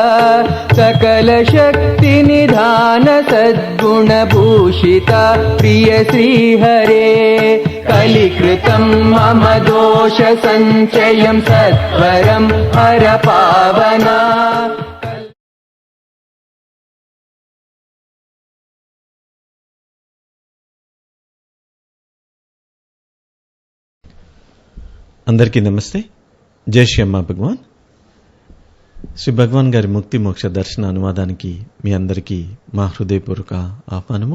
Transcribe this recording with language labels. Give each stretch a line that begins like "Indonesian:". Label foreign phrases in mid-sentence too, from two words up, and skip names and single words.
Sanskrit: सकलशक्तिनिधान सद्गुणभूषिता प्रिय श्रीहरे कलिकृतं मम दोषसञ्चयं सत्वरं हरपावना।
Telugu: అందరికీ నమస్తే. జై శ్రీ అమ్మా భగవాన్. శ్రీ భగవాన్ గారి ముక్తి మోక్ష దర్శన అనువాదానికి మీ అందరికీ మా హృదయపూర్వక ఆహ్వానము.